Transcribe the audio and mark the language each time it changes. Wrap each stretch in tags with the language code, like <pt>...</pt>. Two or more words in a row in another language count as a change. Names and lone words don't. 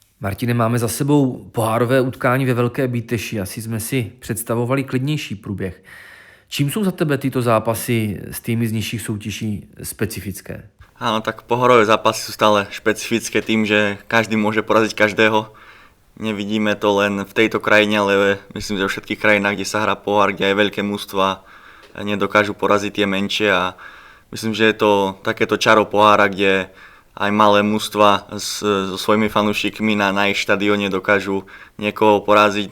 <cs>Martine, máme za sebou pohárové utkání ve Velké Bíteši. Asi jsme si představovali klidnější průběh. Čím jsou za tebe tyto zápasy s týmy z nižších soutěží specifické?</cs> <sk>Áno, tak pohorové zápasy sú stále špecifické tým, že každý môže poraziť každého. Nevidíme to len v tejto krajine, ale myslím, že vo všetkých krajinách, kde sa hrá pohár, kde aj veľké mužstvá nedokážu poraziť tie menšie a myslím, že je to takéto čaro pohára, kde aj malé mužstva so svojimi fanúšikmi na ich štadióne dokážu niekoho poraziť.</sk>